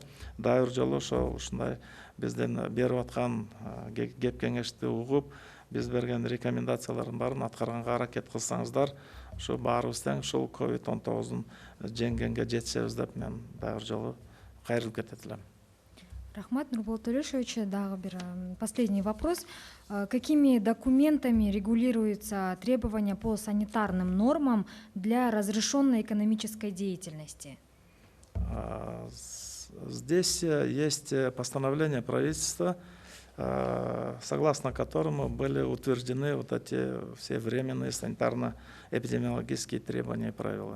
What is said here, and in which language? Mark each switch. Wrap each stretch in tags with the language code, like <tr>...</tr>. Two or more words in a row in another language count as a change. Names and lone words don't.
<ky>Дагы бир жолу ушундай бизден берип аткан кеп кеңешти угуп, биз берген рекомендациялардын баарын аткарганга аракет кылсаңыздар, ошо баарыбыз тең ушул COVID-19 жеңгенге жетишебиз деп мен дагы бир жолу кайрылып кетет элем. Рахмат, Нурболот Төлешович. Дагы бир</ky> <ru>последний вопрос. Какими документами регулируются требования по санитарным нормам для разрешенной экономической деятельности? Здесь есть постановление правительства, согласно которому были утверждены вот эти все временные санитарно-эпидемиологические требования и правила.</ru>